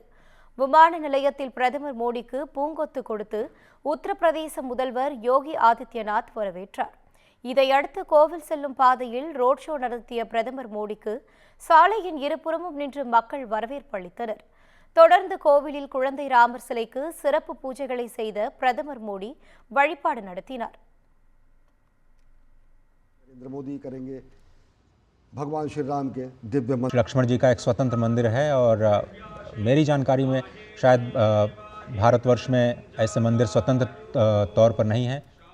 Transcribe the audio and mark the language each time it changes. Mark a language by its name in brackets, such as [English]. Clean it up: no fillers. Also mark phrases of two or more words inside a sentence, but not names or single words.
[Tamil] விமான நிலையத்தில் பிரதமர் மோடிக்கு பூங்கொத்து கொடுத்து உத்தரப்பிரதேச முதல்வர் யோகி ஆதித்யநாத் வரவேற்றார். இதையடுத்து கோவில் செல்லும் பாதையில் [English] road show [Tamil] நடத்திய பிரதமர் மோடிக்கு சாலையின் இருபுறமும் நின்று மக்கள் வரவேற்பு அளித்தனர். தொடர்ந்து கோவிலில் குழந்தை ராமர் சிலைக்கு சிறப்பு பூஜைகளை செய்த பிரதமர் மோடி வழிபாடு நடத்தினார். [Hindi] नरेंद्र मोदी करेंगे भगवान श्री राम के दिव्य लक्ष्मण जी का एक स्वतंत्र मंदिर है और मेरी जानकारी में शायद भारतवर्ष में ऐसे मंदिर स्वतंत्र तौर पर नहीं है.